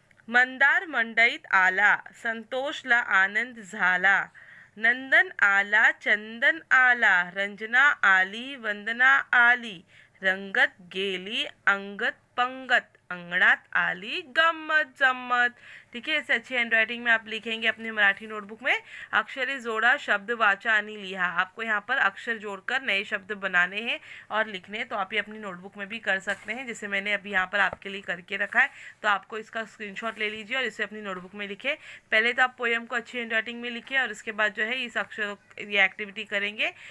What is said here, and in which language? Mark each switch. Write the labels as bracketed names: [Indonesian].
[Marathi] मंदार मंडईत आला, संतोषला आनंद झाला, नंदन आला, चंदन आला, रंजना आली, वंदना आली, रंगत गेली अंगत पंगत, अंगणात आली गम्मत जम्मत। [Hindi] ठीक है, इसे अच्छी हैंडराइटिंग में आप लिखेंगे अपनी मराठी नोटबुक में। [Marathi] अक्षरे जोड़ा, शब्द वाचा आणि लिहा। [Hindi] आपको यहाँ पर अक्षर जोड़कर नए शब्द बनाने हैं और लिखने हैं। तो आप ये अपनी नोटबुक में भी कर सकते हैं, जैसे मैंने अभी यहाँ पर आपके लिए करके रखा है। तो आपको इसका स्क्रीनशॉट ले लीजिए और इसे अपनी नोटबुक में लिखे। पहले तो आप पोएम को अच्छी हैंडराइटिंग में लिखे और उसके बाद जो है इस अक्षर ये एक्टिविटी करेंगे।